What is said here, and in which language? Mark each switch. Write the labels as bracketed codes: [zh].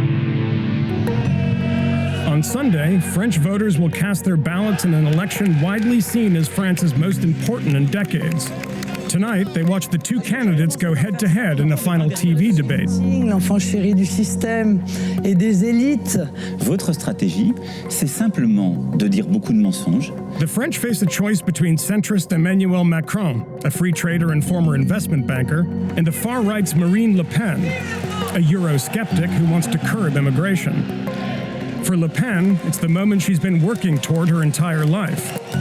[en] On Sunday, French voters will cast their ballots in an election widely seen as France's most important in decades. Tonight, they watch the two candidates go head-to-head in a final TV debate. [fr] L'enfant chéri du système et des élites. Votre stratégie, c'est simplement de dire beaucoup de mensonges. [en] The French face a choice between centrist Emmanuel Macron, a free trader and former investment banker, and the far-right's Marine Le Pen, a Eurosceptic who wants to curb immigration. For Le Pen, it's the moment she's been working toward her entire life.